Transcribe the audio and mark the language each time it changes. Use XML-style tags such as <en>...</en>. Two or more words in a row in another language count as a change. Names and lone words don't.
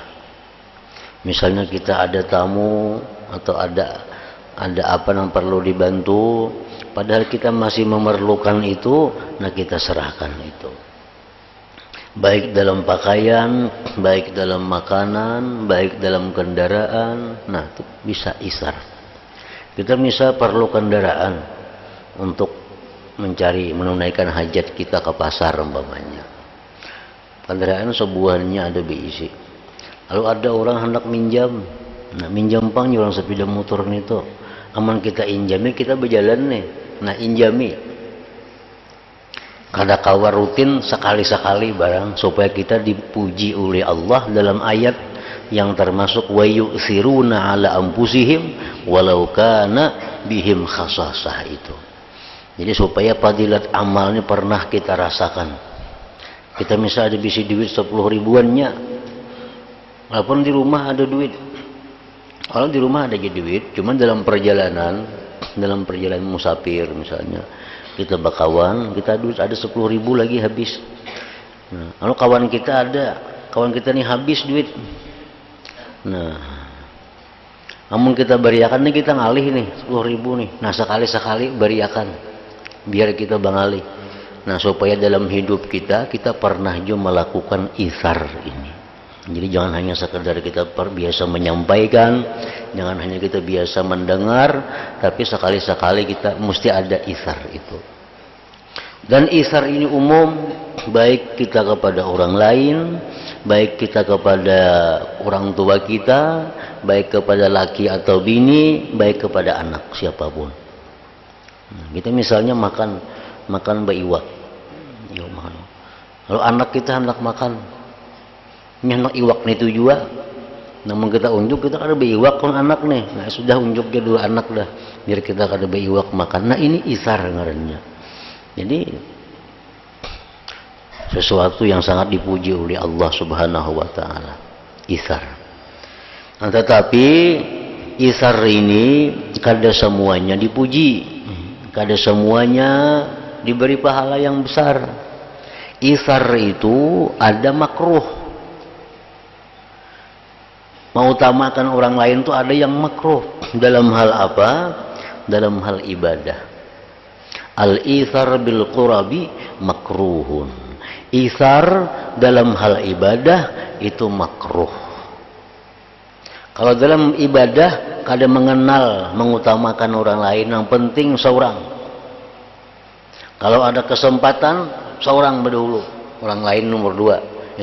<id>Misalnya kita ada tamu atau ada apa yang perlu dibantu, padahal kita masih memerlukan itu, nah kita serahkan itu. Baik dalam pakaian, baik dalam makanan, baik dalam kendaraan, nah itu bisa isar. Kita bisa perlu kendaraan untuk menunaikan hajat kita ke pasar umpamanya. Kendaraan sebuahnya ada diisi.</id> <bjn>Lalu ada orang hendak minjam. Nah minjam pang orang sepeda motor itu. Aman kita injami, kita berjalan nih. Nah injami. Kada kawa rutin sekali-sekali barang supaya kita dipuji oleh Allah dalam ayat yang termasuk</bjn> <ar>ويؤثرون على أنفسهم ولو كان بهم خصاصة</ar> <bjn>itu.</bjn> <id>Jadi supaya fadilat amalnya pernah kita rasakan.</id> <bjn>Kita misalnya ada bisi duit 10 ribuannya, walaupun di rumah ada duit. Kalau di rumah ada duit, cuman dalam perjalanan musafir misalnya, kita bakawan, kita duit ada 10 ribu lagi habis.</bjn> <id>Nah, kalau kawan kita nih habis duit.</id> <bjn>Nah, namun kita beriakan nih, kita ngalih nih 10 ribu nih. Nah sekali-sekali beriakan, biar kita bangalih.</bjn> <id>Nah supaya dalam hidup kita pernah juga melakukan isar ini. Jadi jangan hanya sekedar kita biasa menyampaikan, jangan hanya kita biasa mendengar, tapi sekali-sekali kita mesti ada isar itu. Dan isar ini umum, baik kita kepada orang lain, baik kita kepada orang tua kita, baik kepada laki atau bini, baik kepada anak siapapun.</id> <bjn>Nah, kita misalnya makan baiwak. Lalu anak kita hendak makan, hendak iwak nih itu juga. Namun kita unjuk, kita ada baiwak kan anak nih. Nah sudah unjuk ke 2 anak dah, biar kita ada baiwak makan. Nah ini isar ngarannya. Jadi sesuatu yang sangat dipuji oleh Allah</bjn> <ar>سبحانه وتعالى,</ar> <bjn>isar. Nah, tetapi isar ini kada semuanya dipuji, kada semuanya diberi pahala yang besar.</bjn> <id>Isar itu ada makruh. Mengutamakan orang lain itu ada yang makruh. Dalam hal apa? Dalam hal ibadah.</id> <ar>الإيثار بالقرب مكروه.</ar> <id>Isar dalam hal ibadah itu makruh.</id> <bjn>Kalau dalam ibadah kada mengenal mengutamakan orang lain, yang penting seorang.</bjn> <id>Kalau ada kesempatan seorang berdahulu, orang lain nomor 2.</id>